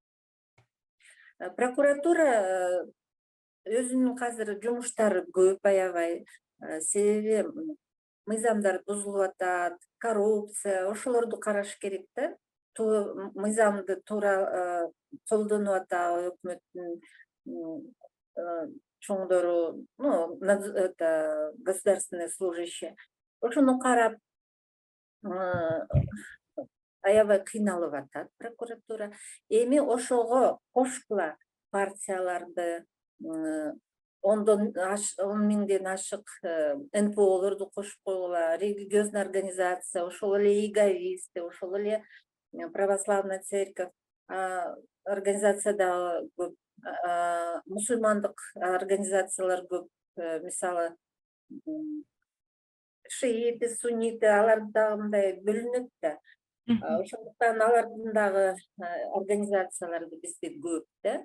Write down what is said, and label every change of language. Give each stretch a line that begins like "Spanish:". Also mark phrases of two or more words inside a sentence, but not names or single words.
Kyrgyz: Прокуратура өзүнүн азыр жумуштары көп аябай, себеби мыйзамдар бузулуп атат, коррупция, ошолорду караш керек да. Мыйзамды туура колдонуп атабы өкмөттүн чоңдору,
Russian: это государственные служащие.
Kyrgyz: Ошону карап аябай кыйналып атат прокуратура. Эми ошого кошкула партияларды, 10 миңден ашык НПОлорду кошуп койгула,
Russian: религиозный организация,
Kyrgyz: ошол эле иговисты, ошол эле
Russian: православная церковь организация
Kyrgyz: да көп, мусульмандык организациялар көп, мисалы
Russian: шииты, сунниты,
Kyrgyz: алар дагы мындай бөлүнөт да. Ошондуктан алардын дагы организациялары бизде көп да.